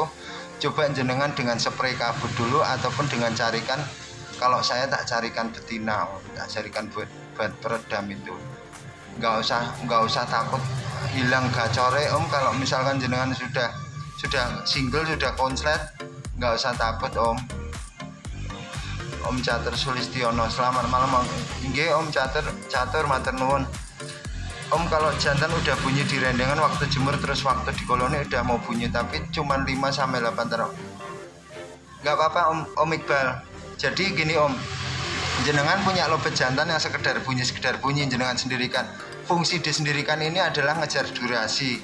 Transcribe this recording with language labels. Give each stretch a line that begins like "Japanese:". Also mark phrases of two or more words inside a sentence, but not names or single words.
Indonesian: Coba jenengan dengan spray kabut dulu ataupun dengan carikan, kalau saya tak carikan betina, tak carikan buat peredam itu. Nggak usah takut hilang gacore Om. Kalau misalkan jenengan sudah single, sudah konslet, nggak usah takut Om. Om Catur Sulistiono, selamat malam Om.
Javanese: Nggih Om Catur matur nuwun.
Indonesian: Om kalau jantan udah bunyi di rendengan waktu jemur, terus waktu di koloni udah mau bunyi tapi cuma 5-8 terus. Nggak apa-apa Om Iqbal. Jadi gini Om, jenengan punya lobet jantan yang sekedar bunyi jenengan sendirikan. Fungsi disendirikan ini adalah ngejar durasi.